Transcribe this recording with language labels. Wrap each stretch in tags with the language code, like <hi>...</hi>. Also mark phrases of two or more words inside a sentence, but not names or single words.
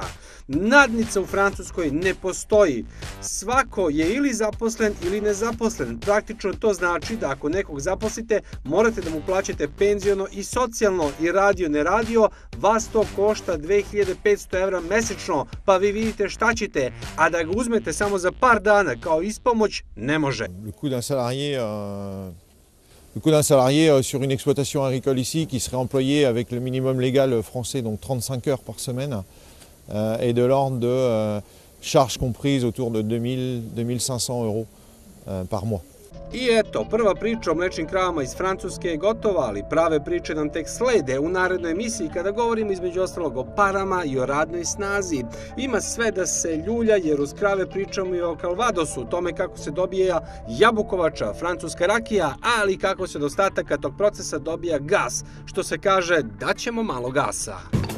<sr>Nadnica u Francuskoj ne postoji. Svako je ili zaposlen ili nezaposlen. Praktično to znači da ako nekog zaposlite, morate da mu plaćate penziono i socijalno, i radio ne radio, vas to košta 2500 evra mesečno, pa vi vidite šta ćete, a da ga uzmete samo za par dana kao ispomoć, ne može.</sr> <fr>Le coût d'un salarié sur une exploitation agricole ici qui serait employé avec le minimum légal français, donc 35 heures par semaine, est de l'ordre de charges comprises autour de 2000-2500 euros par mois.</fr> <sr>I eto, prva priča o mlečnim kravama iz Francuske je gotova, ali prave priče nam tek slede u narednoj emisiji kada govorimo između ostalog o parama i o radnoj snazi. Ima sve da se ljulja jer uz krave pričamo i o Calvadosu, tome kako se dobija jabukovača, francuska rakija, ali kako se od ostataka tog procesa dobija gas, što se kaže daćemo malo gasa.</sr>